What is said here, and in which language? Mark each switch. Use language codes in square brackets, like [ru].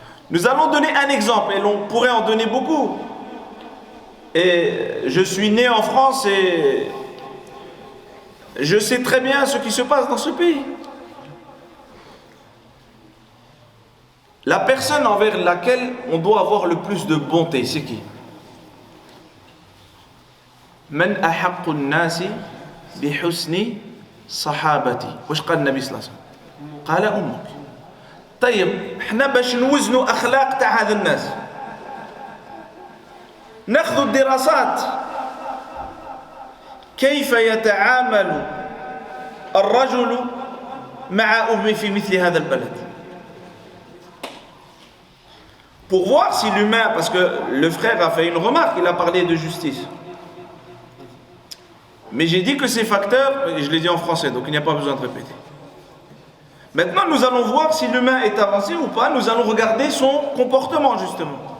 [fr] Nous allons donner un exemple, et l'on pourrait en donner beaucoup. Et je suis né en France et je sais très bien ce qui se passe dans ce pays. La personne envers laquelle on doit avoir le plus de bonté, c'est qui? [ar] من أحق الناس بحسن صحابتي. واش قال النبي صلى الله عليه وسلم؟ قال أمك. طيب احنا باش نوزنوا أخلاق تاع هذا الناس ناخذ الدراسات كيف يتعامل الرجل مع أمه في مثل هذا البلد. [fr] Pour voir si l'humain, parce que le frère a fait une remarque, il a parlé de justice. Mais j'ai dit que ces facteurs, et je l'ai dit en français, donc il n'y a pas besoin de répéter. Maintenant, nous allons voir si l'humain est avancé ou pas, nous allons regarder son comportement, justement.